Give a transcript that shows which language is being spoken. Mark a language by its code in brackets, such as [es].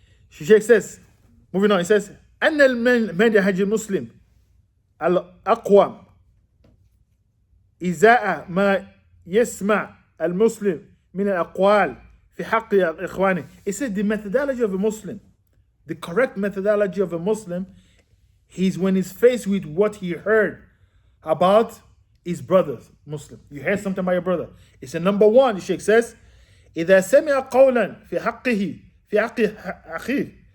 [en] Sheikh says, moving on, he says, [ar] أن المنهج المسلم الأقوم إزاء ما يسمع المسلم من الأقوال في حق إخوانه. [en] He said the methodology of a Muslim, the correct methodology of a Muslim, he's when he's faced with what he heard about his brothers, Muslim. You heard something about your brother. It's a number one, the Sheikh says, [ar] إذا سمع قولا في حقه في حق أخيه.